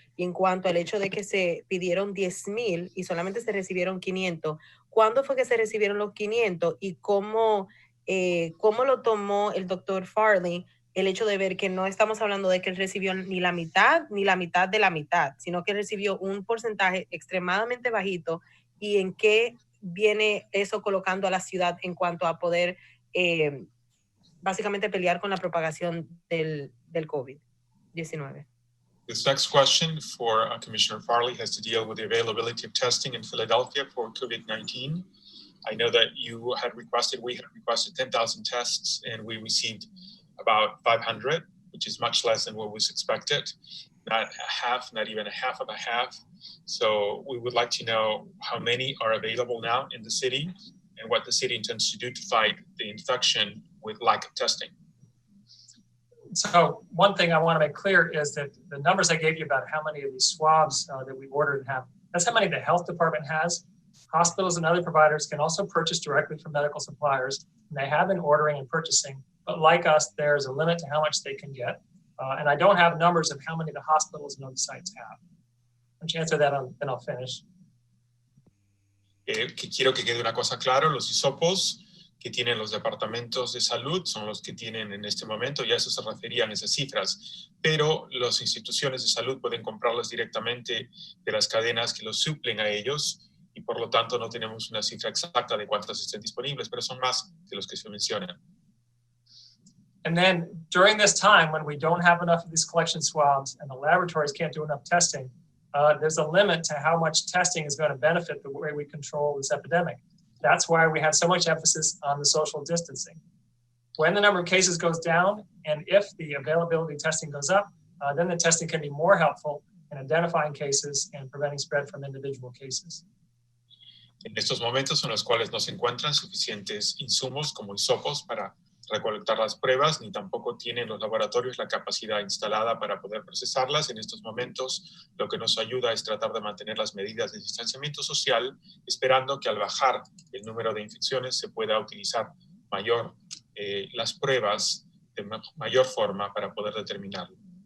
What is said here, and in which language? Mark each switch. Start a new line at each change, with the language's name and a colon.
Spanish: Y en cuanto al hecho de que se pidieron 10,000 y solamente se recibieron 500, ¿cuándo fue que se recibieron los 500 y cómo lo tomó el doctor Farley el hecho de ver que no estamos hablando de que él recibió ni la mitad de la mitad, sino que recibió un porcentaje extremadamente bajito? ¿Y en qué viene eso colocando a la ciudad en cuanto a poder básicamente pelear con la propagación del COVID-19?
English: This next question for Commissioner Farley has to deal with the availability of testing in Philadelphia for COVID-19. I know that we had requested 10,000 tests, and we received about 500, which is much less than what was expected. Not even a half of a half. So we would like to know how many are available now in the city and what the city intends to do to fight the infection with lack of testing. So one thing I want to make clear is that the numbers I gave you about how many of these swabs that we ordered have, that's how many the health department has. Hospitals and other providers can also purchase directly from medical suppliers, and they have been ordering and purchasing. But like us, there's a limit to how much they can get. And I don't have numbers of how many the hospitals and other sites have. Once you answer that, then I'll finish.
Spanish: Quiero que quede una cosa claro, los hisopos que tienen los departamentos de salud son los que tienen en este momento, y a eso se referían esas cifras, pero las instituciones de salud pueden comprarlos directamente de las cadenas que los suplen a ellos, y por lo tanto no tenemos una cifra exacta de cuántas estén disponibles, pero son más de los que se mencionan.
English: And then during this time, when we don't have enough of these collection swabs and the laboratories can't do enough testing, there's a limit to how much testing is going to benefit the way we control this epidemic. That's why we have so much emphasis on the social distancing. When the number of cases goes down, and if the availability of testing goes up, then the testing can be more helpful in identifying cases and preventing spread from individual cases.
Spanish: En estos momentos en los cuales no se encuentran suficientes insumos como hisopos para recolectar las pruebas, ni tampoco tienen los laboratorios la capacidad instalada para poder procesarlas. En estos momentos, lo que nos ayuda es tratar de mantener las medidas de distanciamiento social, esperando que al bajar el número de infecciones se pueda utilizar las pruebas de mayor forma para poder determinarlo.